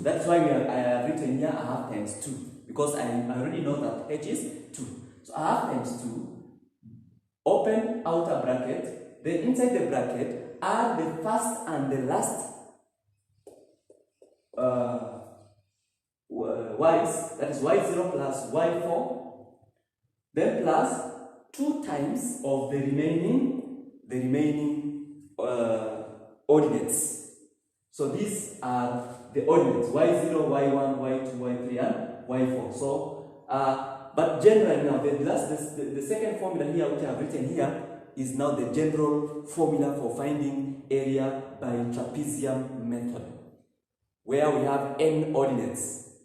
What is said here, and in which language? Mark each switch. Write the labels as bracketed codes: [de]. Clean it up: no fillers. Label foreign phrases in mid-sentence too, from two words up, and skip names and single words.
[en] That's why I have written here a half times 2. Because I already know that h is 2. So a half times 2. Open outer bracket. Then inside the bracket, add the first and the last y's, that is y0 plus y4, then plus 2 times of the remaining ordinates. So these are the ordinates, y0, y1, y2, y3, and y4. So, but generally now, the second formula here, which I have written here, is now the general formula for finding area by trapezium method, where we have n ordinates.